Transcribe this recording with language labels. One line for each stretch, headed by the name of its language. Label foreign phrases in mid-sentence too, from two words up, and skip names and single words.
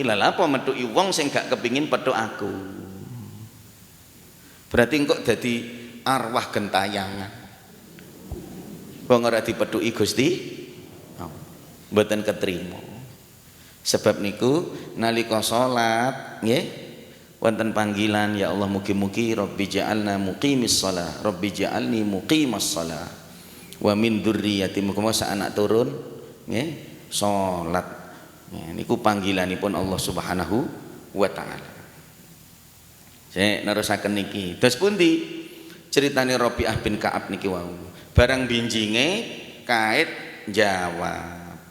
Javanese: Lah apa methuki wong sing gak kepingin pethuk aku. Berarti engko dadi arwah gentayangan. Wong ora dipethuki Gusti mboten ketrima. Sebab niku nalika salat nggih wonten panggilan ya Allah mugi-mugi
Arabic: رب اجعلنا مقيم الصلاة رب اجعلني مقيم الصلاة. ومن ذريتي
Javanese: muga anak turun nggih salat. Niku panggilanipun Allah
Arabic: سبحانه وتعالى.
Javanese: Saya nerusaken niki. Terus pundi ceritane Rabi'ah bin Ka'ab niki wau. Barang binjinge kait jawab.